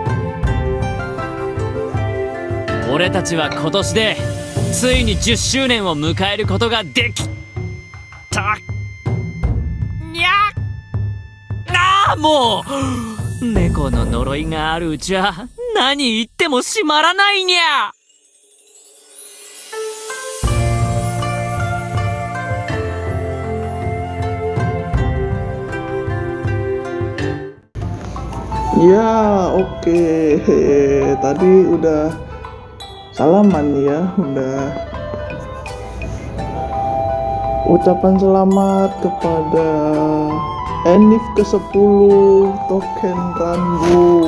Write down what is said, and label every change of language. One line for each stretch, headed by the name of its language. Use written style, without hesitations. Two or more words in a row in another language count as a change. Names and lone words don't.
Japanese: 俺たちは今年でついに10周年を迎えることができた。にゃあ、もう猫の呪いがあるうちは何言っても閉まらないにゃ。
Indonesian: Ya, oke. Tadi udah salaman ya, udah ucapan selamat kepada Enif ke-10 token Ranbu.